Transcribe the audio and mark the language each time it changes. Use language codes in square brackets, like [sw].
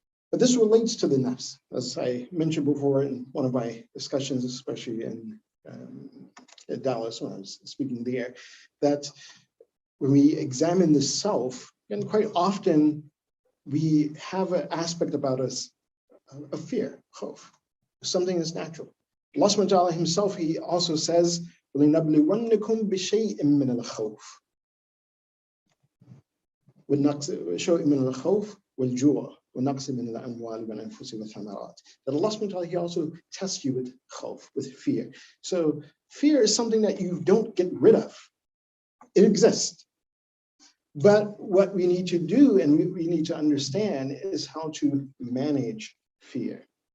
[en] But this relates to the nafs, as I mentioned before in one of my discussions, especially in Dallas when I was speaking there, that when we examine the self, and quite often we have an aspect about us of fear, khawf, something that's natural. Allah subhanahu wa ta'ala himself, he also says, [ar] وَلِنَبْلِوَنَّكُمْ بِشَيْءٍ مِّنَ الْخَوْفِ وَالنَّقْصِ مِنَ الْخَوْفِ وَالْجُوعِ وَالنَّقْصِ مِنَ الْأَمْوَالِ وَالْأَنفُسِ وَالثَّمَرَاتِ. [en] That Allah subhanahu wa ta'ala, he also tests you with khawf, with fear. So fear is something that you don't get rid of. It exists. But what we need to do and we need to understand is how to manage fear.